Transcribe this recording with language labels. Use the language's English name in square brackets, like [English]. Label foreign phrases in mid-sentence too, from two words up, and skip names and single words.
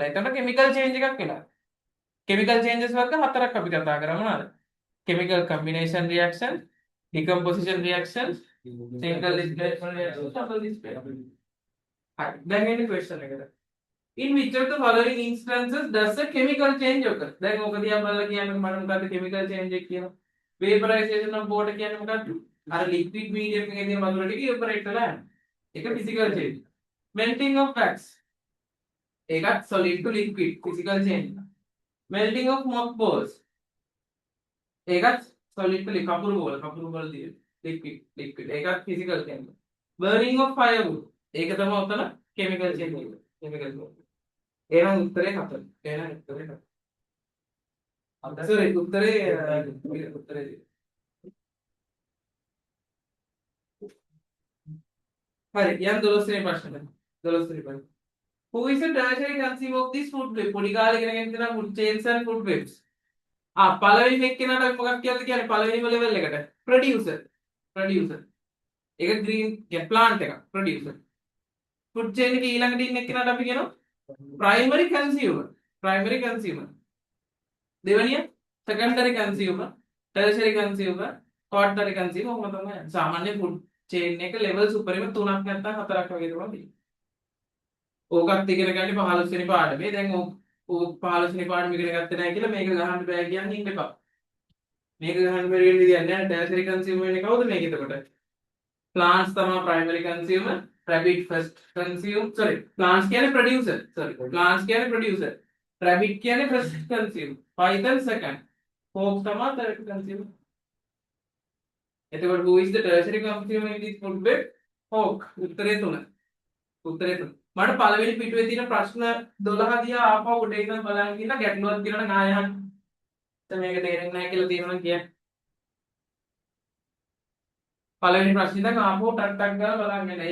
[Sinhala] එතකොට [English] chemical change [Sinhala] එකක් වෙලා. [English] chemical changes [Sinhala] වර්ග හතරක් අපි කතා කරා මොනවාද? [English] chemical combination reaction, decomposition reaction, single displacement reaction, double displacement. [Sinhala] හරි. දැන් එන්නේ question එකට. [English] In which of the following instances does a chemical change occur? [Sinhala] දැන් ඔක දිහා බලලා කියන්නේ මට මොකද්ද [English] chemical change [Sinhala] එක කියනවා? [English] vaporization of water [Sinhala] කියන්නේ මොකද්ද? අර [English] liquid medium [Sinhala] එකේ තියෙන වතුර ටික evaporate වෙලා යනවා. [English] ඒක physical change. melting of wax ඒකත් solid to liquid physical change melting of mothballs ඒකත් solid to [Sinhala] කපුරු බෝල තියෙන [English] liquid ඒකත් physical change burning of firewood [Sinhala] ඒක තමයි උතන [English] chemical change chemical change [Sinhala] එහෙනම් උත්තරේ 4 එහෙනම් උත්තරේ හරි යන් 12 වෙනි ප්‍රශ්නේ 12 වෙනි ප්‍රශ්නේ [English] Who is a tertiary consumer of this food web? [Sinhala] පොඩි කාලේ ඉගෙන ගන්න තියෙනවා [English] food chains and food webs. [Sinhala] පළවෙනි එක්කෙනාට මොකක් කියලාද කියන්නේ පළවෙනිම level එකට? producer. ඒක [English] green plant [Sinhala] එක producer. [English] food chain [Sinhala] එකේ ඊළඟට ඉන්න එක්කෙනාට අපි කියනවා [English] primary consumer. primary consumer. දෙවනිය secondary consumer, tertiary consumer, quaternary consumer [Sinhala] ඔහොම තමයි. සාමාන්‍ය [English] food chain [Sinhala] එක levels උඩරිම 3ක් නැත්නම් 4ක් වගේ තමයි තියෙන්නේ. ඕකත් ඉගෙන ගන්න 15 වෙනි පාඩමේ. දැන් ඕක 15 වෙනි පාඩම ඉගෙන ගත්තේ නැහැ කියලා මේක ගහන්න බෑ කියන්නේ ඉන්න එපා. මේක ගහන්න බැරි වෙන්න දෙයක් නැහැ. [English] tertiary consumer [Sinhala] වෙන්නේ කවුද මේක එතකොට? [English] plants තමයි primary consumer, rabbit first consume, sorry, plants කියන්නේ producer, plants කියන්නේ producer, rabbit කියන්නේ first consume, python second, hawk තමයි third consumer. එතකොට who is the tertiary consumer in this food web? hawk. [Sinhala] උත්තරේ 3. මට පළවෙනි පිටුවේ තියෙන ප්‍රශ්න 12 දිහා ආපහු උඩ ඉඳන් බලන් ඉන්න ගැටලුවක් තියෙනවා නම් ආයෙ අහන්න. දැන් මේක තේරෙන්නේ නැහැ කියලා තියෙනවා නම් කියන්න. පළවෙනි ප්‍රශ්නේ ඉඳන් ආපහු ටක් ටක් ගාලා බලන්න යන්න.